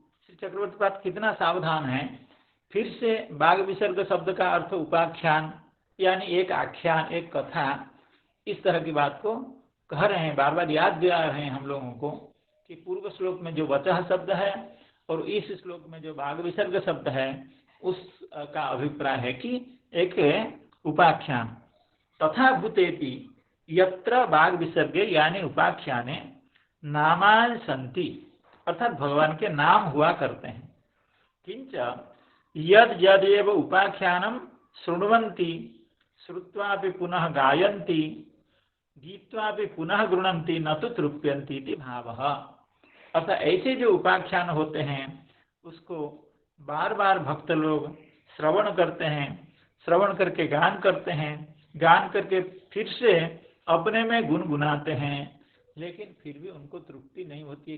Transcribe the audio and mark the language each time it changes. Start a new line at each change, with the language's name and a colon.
Hindi: श्री चक्रवर्ती पाद कितना सावधान है, फिर से बाग विसर्ग शब्द का अर्थ उपाख्यान यानी एक आख्यान, एक कथा, इस तरह की बात को कह रहे हैं, बार बार याद दिला रहे हैं हम लोगों को कि पूर्व श्लोक में जो वचः शब्द है और इस श्लोक में जो बाग विसर्ग शब्द है उसका अभिप्राय है कि एक उपाख्यान।
Sanskrit: तथा भूतेपि यत्र बाग विसर्गे यानी उपाख्याने नामानि संति,
Hindi: अर्थात भगवान के नाम हुआ करते हैं।
Sanskrit: किंच यद यदेव उपाख्यानम शृण्वन्ति श्रुत्वापि पुनः गायन्ति गीत्वापि पुनः गृह्णन्ति न तो तृप्यन्ति इति भावः।
Hindi: अर्थात ऐसे जो उपाख्यान होते हैं उसको बार बार भक्त लोग श्रवण करते हैं, श्रवण करके गान करते हैं, गान करके फिर से अपने में गुनगुनाते हैं, लेकिन फिर भी उनको तृप्ति नहीं होती है।